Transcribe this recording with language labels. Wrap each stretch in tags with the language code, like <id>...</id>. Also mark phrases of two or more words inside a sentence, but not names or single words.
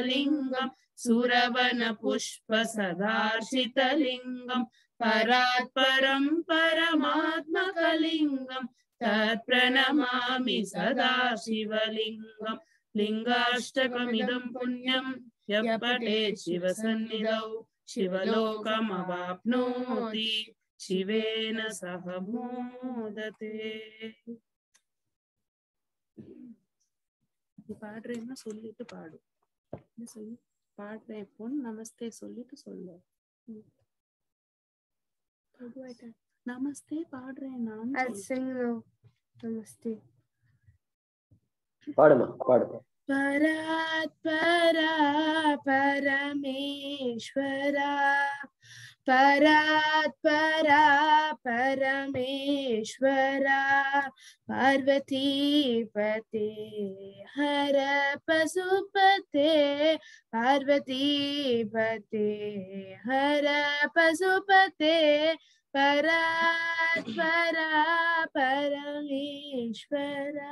<sa>लिङ्गं सुरवन पुष्प सदर्शित लिङ्गं परात् परं परमात्मक लिङ्गं तत् प्रणमामि सदा शिव लिङ्गं लिङ्गाष्टकमिदं पुण्यं यपते शिव सन्निधौ शिवलोकं अवाप्नोति शिवेन सहमोदते.</sa> <ta>பாடுறேன்னா சொல்லிட்டு பாடு. சொல்லி பாடுறேன் பொன் நமஸ்தே சொல்லிட்டு சொல்லு. நமஸ்தே பாடுறேன் நான். நமஸ்தே பாடுமா பாடுமா.</ta> <sa>परात् पर परमेश्वर परात् पर परमेश्वर पार्वती पते हर पशुपते पार्वती पते हर पशुपते परात् पर परमेश्वर</sa>